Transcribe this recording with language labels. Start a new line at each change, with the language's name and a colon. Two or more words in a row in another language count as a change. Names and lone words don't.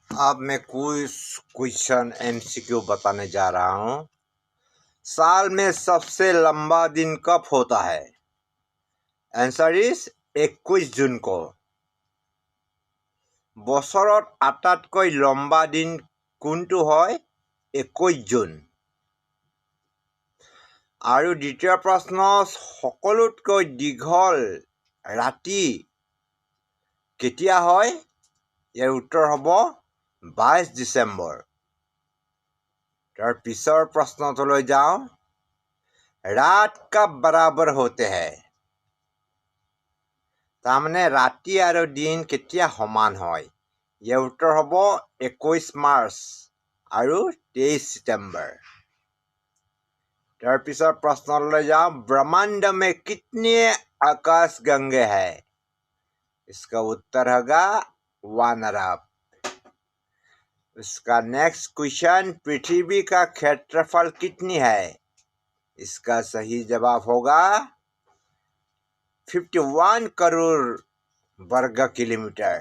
Hindi: अब मैं कुछ
English: question MCQ
Hindi: बताने जा रहा हूँ। साल में सबसे लंबा दिन कब होता है?
English: answer is
Hindi: 21 जून को।
Assamese: বছৰত আটাইতকৈ লম্বা দিন কোনটো হয়? 21 জুন। আৰু দ্বিতীয় প্ৰশ্ন, সকলোতকৈ দীঘল ৰাতি কেতিয়া হয়? ইয়াৰ উত্তৰ হ'ব 22 ডিচেম্বৰ। তাৰ পিছৰ প্ৰশ্নটোলৈ যাওঁ।
Hindi: रात कब बराबर होते हैं?
Assamese: তাৰমানে ৰাতি আৰু দিন কেতিয়া সমান হয়? ইয়াৰ উত্তৰ হ'ব 21 মাৰ্চ আৰু 23 ছেপ্টেম্বৰ। তাৰ পিছৰ প্ৰশ্নলৈ যাওঁ।
Hindi: ब्रह्मांड में कितने आकाशगंगे हैं? इसका उत्तर होगा 1 अरब। इसका
English: next question,
Hindi: पृथ्वी का क्षेत्रफल कितनी है? इसका सही जवाब होगा 51 करोड़ वर्ग किलोमीटर।